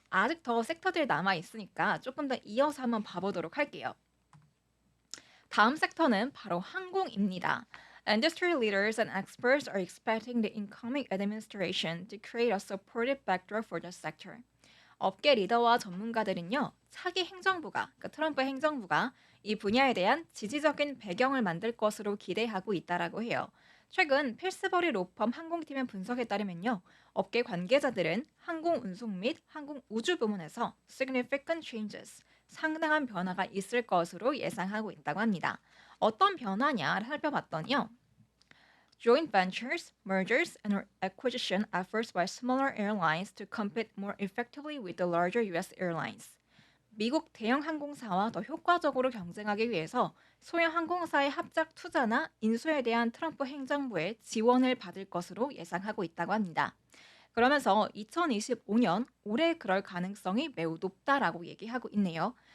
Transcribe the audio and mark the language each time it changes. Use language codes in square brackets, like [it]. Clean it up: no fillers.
[ko] 아직 더 섹터들이 남아 있으니까 조금 더 이어서 한번 봐보도록 할게요. 다음 섹터는 바로 항공입니다. [en] Industry leaders and experts are expecting the incoming administration to create a supportive backdrop for the sector. [ko] 업계 리더와 전문가들은요, 차기 행정부가, 그러니까 트럼프 행정부가 이 분야에 대한 지지적인 배경을 만들 것으로 기대하고 있다라고 해요. 최근 필스버리 로펌 항공팀의 분석에 따르면요, 업계 관계자들은 항공 운송 및 항공 우주 부문에서 [en] significant changes, [ko] 상당한 변화가 있을 것으로 예상하고 있다고 합니다. 어떤 변화냐 살펴봤더니요. [en] Joint ventures, mergers, and acquisition efforts by smaller airlines to compete more effectively with the larger U.S. airlines. [ko] 미국 대형 항공사와 더 효과적으로 경쟁하기 위해서 소형 항공사의 합작 투자나 인수에 대한 트럼프 행정부의 지원을 받을 것으로 예상하고 있다고 합니다. 그러면서 2025년 올해 그럴 가능성이 매우 높다라고 얘기하고 있네요.